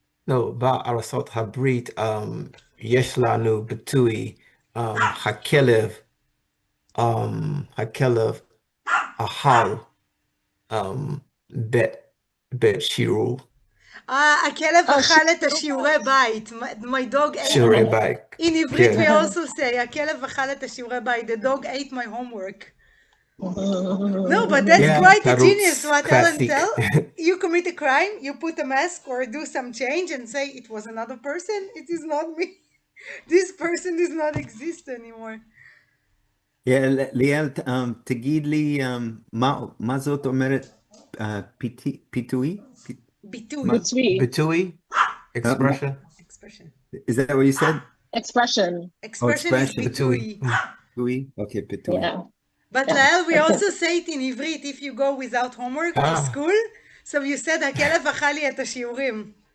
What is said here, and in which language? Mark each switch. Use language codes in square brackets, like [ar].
[he] No, בערסות הברית, יש לנו ביטוי, הכלב אכל, בית שיעור. הכלב אכל את השיעורי בית. [en] My dog ate. [he] שיעורי בית. [en] In Ivrit we also say, [he] הכלב אכל את השיעורי בית. [en] The dog ate my homework. No, but that's quite a genius what Ellen tell. You commit a crime, you put a mask or do some change and say it was another person. It is not me. This person does not exist anymore. [he] Yeah, ליאל, תגיד לי, מה זאת אומרת פיתוי? ביטוי? [en] Expression? Is that what you said? Expression. Expression is ביטוי. Okay, [he] פיתוי. [en] Yeah. But Lael, we also say it in Ivrit if you go without homework to school. So you said, [he] הכלב אכל לי את השיעורים.